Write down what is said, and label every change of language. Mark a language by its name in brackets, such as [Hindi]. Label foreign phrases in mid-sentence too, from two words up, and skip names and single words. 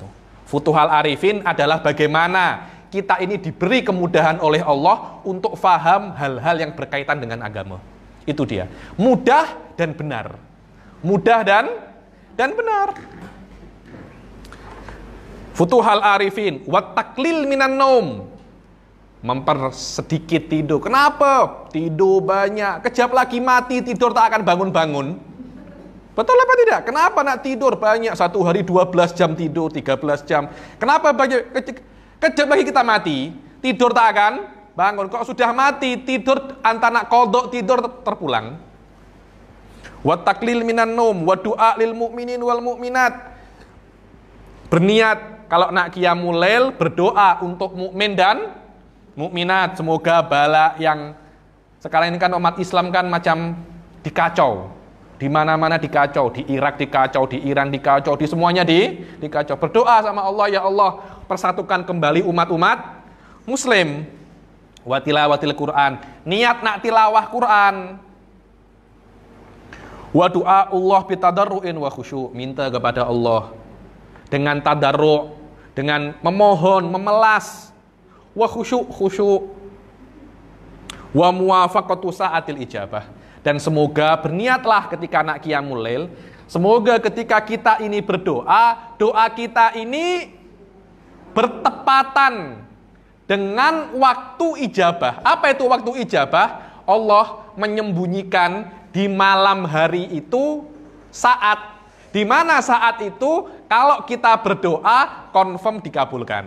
[Arabic] Futuhal arifin [Malay] adalah bagaimana kita ini diberi kemudahan oleh Allah untuk faham hal-hal yang berkaitan dengan agama. Itu dia. Mudah dan benar. Mudah dan benar. [Arabic] Futuhal arifin wat taklil minan naum. [Malay] Mempersedikit tidur. Kenapa? Tidur banyak. Kejap lagi mati, tidur tak akan bangun-bangun. Betul apa tidak? Kenapa nak tidur banyak? Satu hari 12 jam tidur, 13 jam. Kenapa banyak? Kejap lagi kita mati, tidur tak akan bangun. Kok sudah mati, tidur antara nak kodok, tidur terpulang. [Arabic] Wat taklil minan naum wa du'a lil mu'minin wal mu'minat. [Malay] Berniat kalau nak qiyamul lail, berdoa untuk mukmin dan mukminat, semoga bala yang sekarang ini kan umat Islam kan macam dikacau, di mana-mana dikacau, di Irak dikacau, di Iran dikacau, di semuanya dikacau. Berdoa sama Allah, ya Allah, persatukan kembali umat-umat Muslim. [Arabic] Wa tilawatil Quran, [Malay] niat nak tilawah Quran. [Arabic] Wa doa Allah bitadarruin wa khusyuk, [Malay] minta kepada Allah dengan tadarru', dengan memohon, memelas. [Arabic] Wa khusyuk wa muwafaqatu sa'atil ijabah, [Malay] dan semoga berniatlah ketika nak qiyamul lail, semoga ketika kita ini berdoa, doa kita ini bertepatan dengan waktu ijabah. Apa itu waktu ijabah? Allah menyembunyikan di malam hari itu saat di mana saat itu kalau kita berdoa confirm dikabulkan.